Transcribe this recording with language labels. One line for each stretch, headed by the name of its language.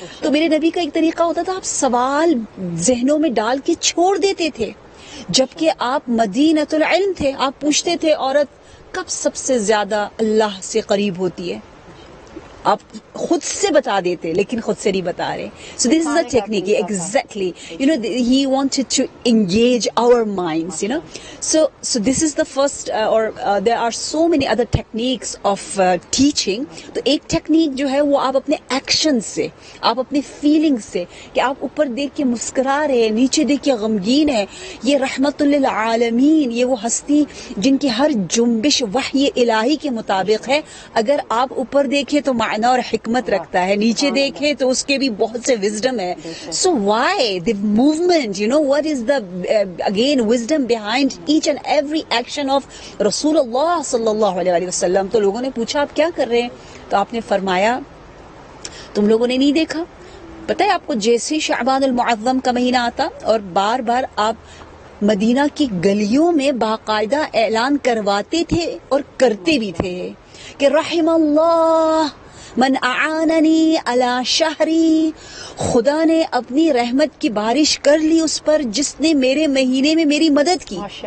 Urdu: تو میرے نبی کا ایک طریقہ ہوتا تھا، آپ سوال ذہنوں میں ڈال کے چھوڑ دیتے تھے. جبکہ آپ مدینۃ العلم تھے، آپ پوچھتے تھے عورت کب سب سے زیادہ اللہ سے قریب ہوتی ہے، آپ خود سے بتا دیتے لیکن خود سے نہیں بتا رہے.
English: So this is a technique exactly he wanted to engage our minds so this is the first or there are so many other techniques of teaching.
Urdu: تو ایک ٹیکنیک جو ہے وہ آپ اپنے ایکشن سے، آپ اپنے فیلنگ سے، کہ آپ اوپر دیکھ کے مسکرا رہے ہیں، نیچے دیکھ کے غمگین ہے. یہ رحمت للعالمین، یہ وہ ہستی جن کی ہر جنبش وحی الہی کے مطابق ہے. اگر آپ اوپر دیکھیں تو معنی اور حکمت رکھتا ہے، نیچے دیکھیں تو اس کے بھی بہت سے وزڈم ہے.
English: So why the movement, what is the again wisdom behind each and every action of رسول اللہ صلی اللہ علیہ وسلم.
Urdu: تو لوگوں نے پوچھا آپ کیا کر رہے ہیں؟ تو آپ نے فرمایا تم لوگوں نے نہیں دیکھا؟ پتہ ہے آپ کو جیسے شعبان المعظم کا مہینہ آتا اور بار بار آپ مدینہ کی گلیوں میں باقاعدہ اعلان کرواتے تھے اور کرتے بھی تھے کہ
Arabic: رحم اللہ من اعاننی علی شہری،
Urdu: خدا نے اپنی رحمت کی بارش کر لی اس پر جس نے میرے مہینے میں میری مدد کی.